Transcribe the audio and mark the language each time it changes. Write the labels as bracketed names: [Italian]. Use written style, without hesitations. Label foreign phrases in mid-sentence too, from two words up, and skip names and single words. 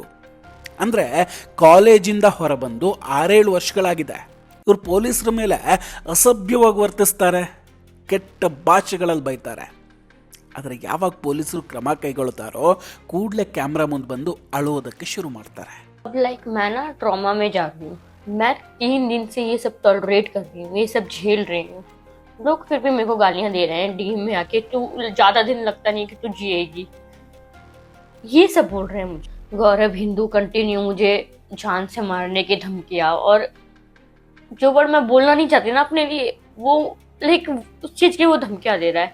[Kannada] ಅಂದರೆ ಕಾಲೇಜಿಂದ ಹೊರಬಂದು 6-7 ವರ್ಷಗಳಾಗಿದೆ. ಇವರು ಪೊಲೀಸರ ಮೇಲೆ ಅಸಭ್ಯವಾಗಿ ವರ್ತಿಸ್ತಾರೆ, ಕೆಟ್ಟ ಭಾಷೆಗಳಲ್ಲಿ ಬೈತಾರೆ. ಆದರೆ ಯಾವಾಗ ಪೊಲೀಸರು ಕ್ರಮ ಕೈಗೊಳ್ತಾರೋ ಕೂಡಲೇ ಕ್ಯಾಮ್ರಾ ಮುಂದೆ ಬಂದು ಅಳುವುದಕ್ಕೆ ಶುರು ಮಾಡ್ತಾರೆ. [Hindi] लाइक मैं ना ट्रॉमा में जा रही हूँ. मैं 3 दिन से ये सब टॉलरेट कर रही हूँ, ये सब झेल रही हूँ. लोग फिर भी मेरे को गालियां दे रहे हैं डीएम में आके, तू ज्यादा दिन लगता नहीं कि तू जिएगी, ये सब बोल रहे हैं मुझे. गौरव हिंदू कंटिन्यू मुझे जान से मारने की धमकियां, और जो वर्ड मैं बोलना नहीं चाहती ना अपने लिए, वो लाइक उस चीज की वो धमकियां दे रहा है.